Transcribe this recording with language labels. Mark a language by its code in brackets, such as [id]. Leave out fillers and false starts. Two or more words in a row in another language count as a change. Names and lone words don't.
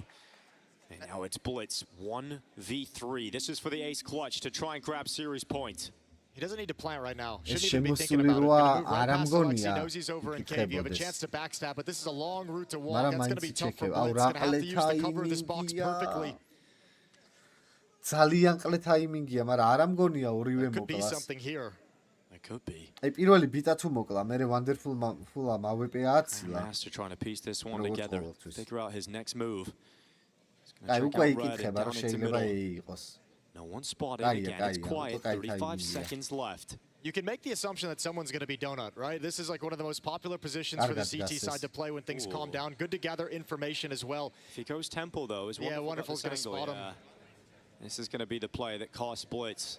[en] And now it's Blitz, 1v3. This is for the ace clutch to try and grab series points. He doesn't need to plant right now. Shouldn't even be thinking about it. Gonna move right past Alex. He knows he's over in cave. You have a chance to backstab, but this is a long route to walk. That's going to be tough for Blitz. He's going to have to use the cover of this box perfectly. [ka] ძალიან ყლე ტაიმინგია, მაგრამ არ ამგონია ორივე [en] Could be [ka] მოკლას. [en] something here. It could be. [ka] აი პირველი ბიტა თუ მოკლა, მე ვანდერფულა მავეპე აცილა. [en] Master trying to piece this one together. Figure out his next move. [ka] აი უკვე იკითხება რომ შეიძლება იყოს. [en] No one spotted again. It's quiet. 35 seconds left. You can make the assumption that someone's going to be donut, right? This is like one of the most popular positions for the CT side to play when things calm down. Good to gather information as well. If he goes tempo, though, is Wonderful's going to spot him. This is going to be the play that costs Blitz.